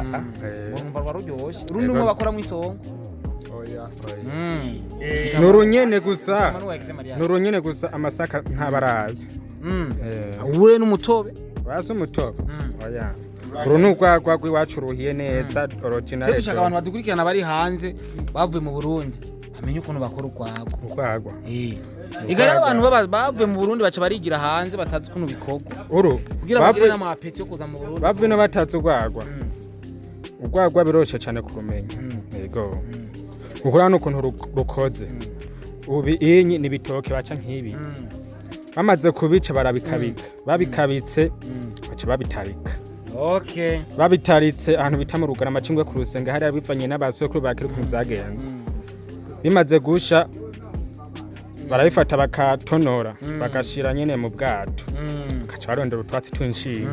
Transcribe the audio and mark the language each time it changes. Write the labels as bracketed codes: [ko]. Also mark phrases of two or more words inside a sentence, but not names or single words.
[rn] urumva rwaruryoshe urundi umwe bakora mu isongo nurunyene gusa amasaka ntabaraye ure n'umutobe basi umutobe oya uru nugwagwa rw'iwacu ruhiye neza original dushaka abantu badukurikirana bari hanze bavuye mu Burundi amenye ukuntu bakora urwagwa igara abantu bavuye mu Burundi baca barigira hanze batazi ukuntu bikorwa uru kugira bagire n'amapeti yo kuza mu Burundi bavuye n'abatazi urwagwa biroshe cyane kurumenya yego uhura n'ukuntu rukoze ubu inyi n'ibitoke baca nk'ibi bamaze kubica barabikabika babikabitse baca babitarika babitaritse ahantu bita mu Rugarama cingwe ku Rusenga hari abivanye n'abasokuru bakiri ukuntu byagenze bimaze gusha barabifata bakatonora bagashira nyene mu bwato kaca barondera utwatsi tw'inshinge